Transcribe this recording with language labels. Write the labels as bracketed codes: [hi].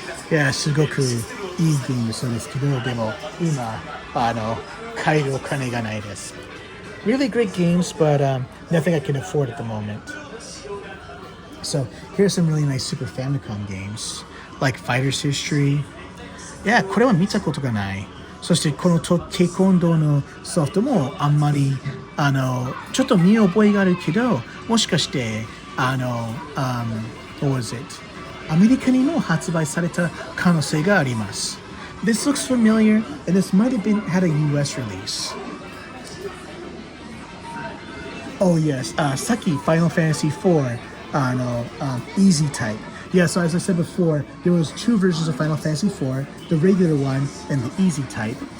[ja] Yeah, すごくいいゲームそうですけど、でも今買えるお金がないです。 [en] Really great games, but nothing I can afford at the moment. So here's some really nice Super Famicom games, like Fighter's History. [ja] Yeah, これは見たことがない。そしてこのテコンドーのソフトもあんまりちょっと見覚えがあるけど、もしかして [en] what was it? [ja] アメリカにも発売された可能性があります。 [en] This looks familiar, and this might have had a US release. Oh yes, さっき Final Fantasy 4 easy type. Yeah, so as I said before, there was two versions of Final Fantasy IV, the regular one and the easy type.